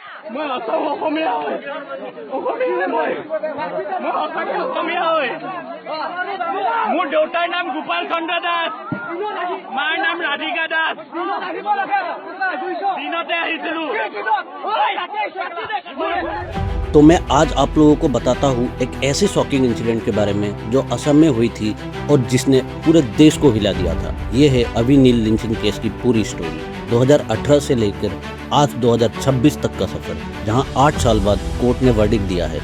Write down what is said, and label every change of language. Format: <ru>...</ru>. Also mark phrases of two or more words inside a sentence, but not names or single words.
<as>মই অসম অসমীয়া হয় অসমীয়া মই অসমীয়া অসমীয়া হয় মোৰ দেউতাৰ নাম গোপাল চন্দ্ৰ দাস মাৰ নাম ৰাধিকা দাস দিনতে আহিছিলো।</as> <hi>तो मैं आज आप लोगों को बताता हूँ एक ऐसे</hi> <en>shocking incident</en> <hi>के बारे में जो असम में हुई थी और जिसने पूरे देश को हिला दिया था। ये है अभिनील लिंचिंग केस की पूरी स्टोरी, 2018 से लेकर आज 2026 तक का सफर, जहाँ 8 साल बाद कोर्ट ने वर्डिक्ट दिया है।</hi>